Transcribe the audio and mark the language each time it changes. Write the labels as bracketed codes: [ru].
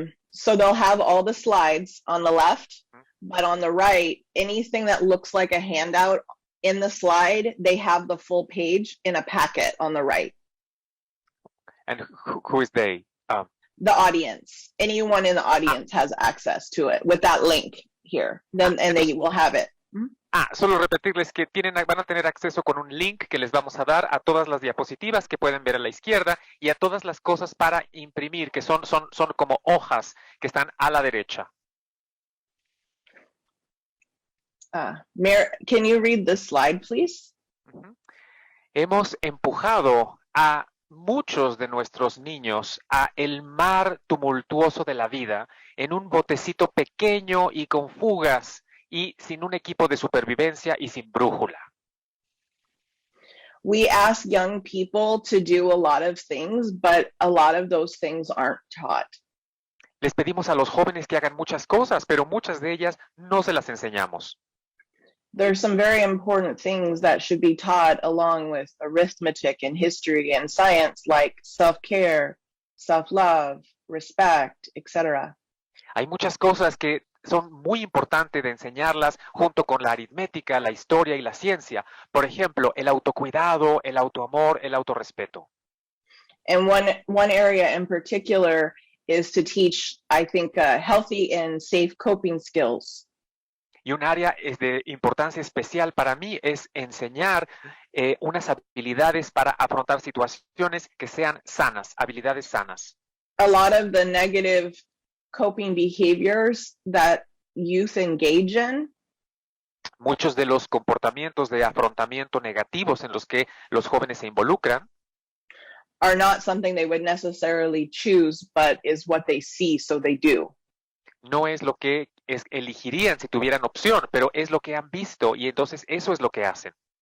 [en] So they'll have all the slides on the left, but on the right, anything that looks like a handout in the slide, they have the full page in a packet on the right. And who is they? The audience. Anyone in the audience has access to it with that link here. Then and they will have it. [es] Solo repetirles que van a tener acceso con un link que les vamos a dar a todas las diapositivas que pueden ver a la izquierda y a todas las cosas para imprimir, que son como hojas que están a la derecha. [en] Can you read this slide, please? [es] Hemos empujado a muchos de nuestros niños a el mar tumultuoso de la vida en un botecito pequeño y con fugas y sin un equipo de supervivencia y sin brújula. [en] We ask young people to do a lot of things, but a lot of those things aren't taught. [es] Les pedimos a los jóvenes que hagan muchas cosas, pero muchas de ellas no se las enseñamos. [en] There's some very important things that should be taught along with arithmetic and history and science, like self-care, self-love, respect, etc. [es] Hay muchas cosas que son muy importantes de enseñarlas junto con la aritmética, la historia y la ciencia. Por ejemplo, el autocuidado, el autoamor, el autorrespeto. [en] And one area in particular is to teach, I think, healthy and safe coping skills. [es] Y un área de importancia especial para mí es enseñar unas habilidades para afrontar situaciones que sean sanas, habilidades sanas. [en] A lot of the negative coping behaviors that youth engage in [es] Muchos de los comportamientos de afrontamiento negativos en los que los jóvenes se involucran [en] are not something they would necessarily choose, but is what they see, so they do. [es] no es lo que elegirían si tuvieran opción, pero es lo que han visto y entonces eso es lo que hacen.